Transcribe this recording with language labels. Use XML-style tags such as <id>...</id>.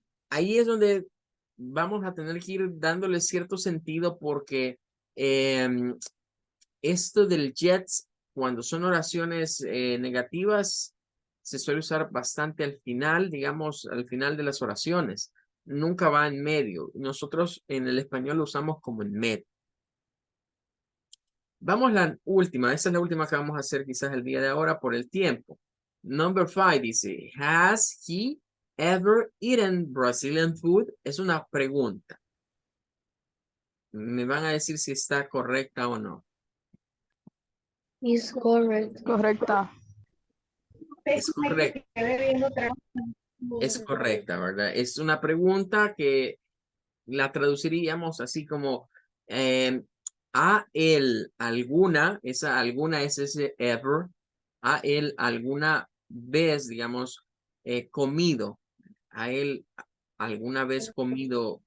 <es>Ahí es donde vamos a tener que ir dándole cierto sentido porque esto del yet, cuando son oraciones negativas, se suele usar bastante al final, digamos, al final de las oraciones. Nunca va en medio. Nosotros en el español lo usamos como en medio. Vamos a la última. Esa es la última que vamos a hacer quizás el día de ahora por el tiempo.</es> <en>Number 5</en> <es>dice,</es> <en>has he ever eaten Brazilian food?</en> <es>Es una pregunta. Me van a decir si está correcta o no.</es> <en>It's correct.</en> <es>Correcta. Es correcta. Es correcta, ¿verdad? Es una pregunta que la traduciríamos así como a él alguna, esa alguna es ese ever, a él alguna vez, digamos, comido, a él alguna vez comido.</es>